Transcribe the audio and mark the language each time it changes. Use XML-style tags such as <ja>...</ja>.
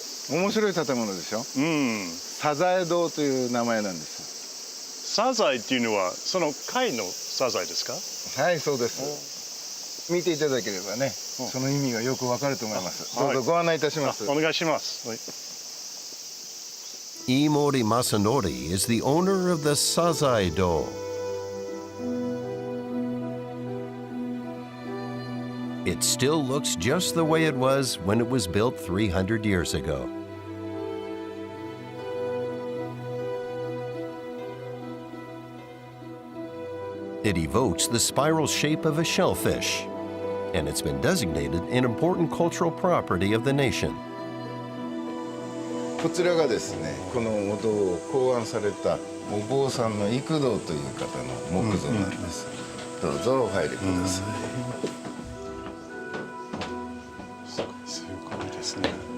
<ja>面白い建物でしょ。サザエ堂という名前なんです。サザエっていうのはその貝のサザエですか？はい、そうです。見ていただければね、その意味がよくわかると思います。どうぞご案内いたします。お願いします。</ja> <en>Imori Masanori is the owner of the Sazai-do. It still looks just the way it was when it was built 300 years ago. It evokes the spiral shape of a shellfish, and it's been designated an important cultural property of the nation.</en> <ja>こちらがですね、このお堂を考案されたお坊さんの幾堂という方の木像なんです。どうぞお入りください。すごいですね。</ja>